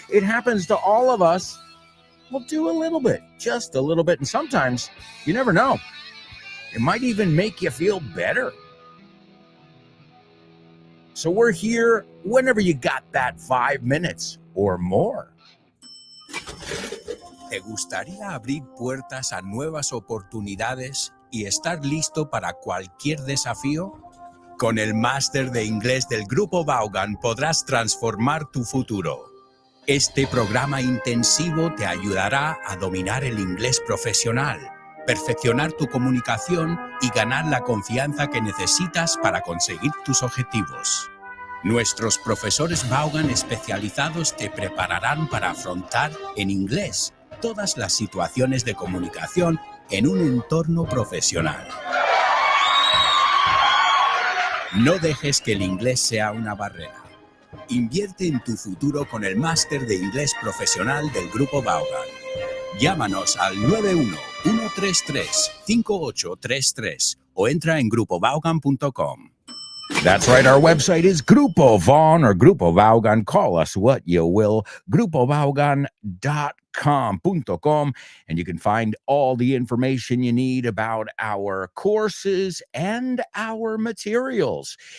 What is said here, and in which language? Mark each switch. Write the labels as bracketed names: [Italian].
[English] It happens to all of us. We'll do a little bit, just a little bit. And sometimes, you never know, it might even make you feel better. So we're here whenever you got that 5 minutes or more. [Spanish] ¿Te gustaría abrir puertas a nuevas oportunidades y estar listo para cualquier desafío? Con el máster de inglés del Grupo Vaughan podrás transformar tu futuro. Este programa intensivo te ayudará a dominar el inglés profesional, perfeccionar tu comunicación y ganar la confianza que necesitas para conseguir tus objetivos. Nuestros profesores Vaughan especializados te prepararán para afrontar en inglés todas las situaciones de comunicación en un entorno profesional. No dejes que el inglés sea una barrera. Invierte en tu futuro con el máster de inglés profesional del Grupo Vaughan. Llámanos al 91-133-5833 o entra en grupovaughan.com. [English] That's right, our website is Grupo Vaughn or Grupo Vaughan. Call us what you will, grupovaughan.com, and you can find all the information you need about our courses and our materials.